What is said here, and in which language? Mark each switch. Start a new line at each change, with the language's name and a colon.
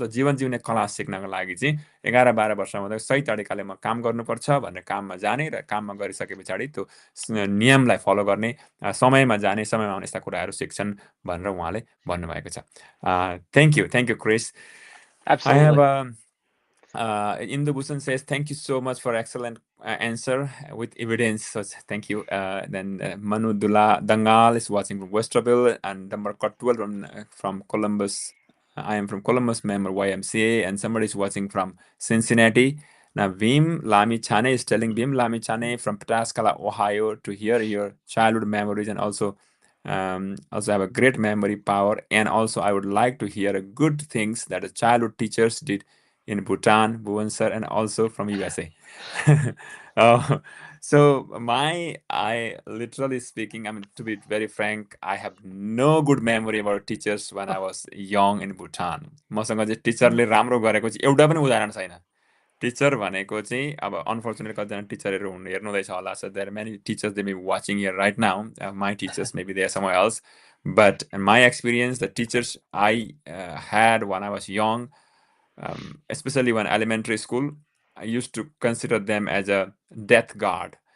Nepali: त जीवन जिउने कला सिक्नका लागि चाहिँ 11-12 वर्षमा सही तरिकाले म काम गर्नुपर्छ भनेर काममा जाने र काममा गरिसके पछाडि त्यो नियमलाई फलो गर्ने, समयमा जाने, समयमा आउने यस्ता कुराहरू सिक्छन् भनेर उहाँले भन्नुभएको छ।
English: Thank you Chris. I have Absolutely. Indubhusan says, thank you so much for excellent answer with evidence. So thank you. Then Manu Dula Dangal is watching from Westerville, and number 12 from Columbus. I am from Columbus, member YMCA, and somebody is watching from Cincinnati. Now, Vim Lami Chane is telling Vim Lami Chane from Pataskala, Ohio, to hear your childhood memories and also have a great memory power. And also, I would like to hear good things that the childhood teachers did in Bhutan, Bhubaneswar, and also from USA. So I literally speaking, I mean, to be very frank, I have no good memory about teachers when I was young in Bhutan.
Nepali: मसँग चाहिँ टिचरले राम्रो गरेको चाहिँ एउटा पनि उदाहरण छैन। टिचर भनेको चाहिँ अब अनफर्चुनेटली कतिजना टिचरहरू हेर्नुहुँदैछ होला,
English: so there are many teachers they may be watching here right now, my teachers maybe they are somewhere else, But in my experience, the teachers I had when I was young, especially when elementary school, I used to consider them as a death guard.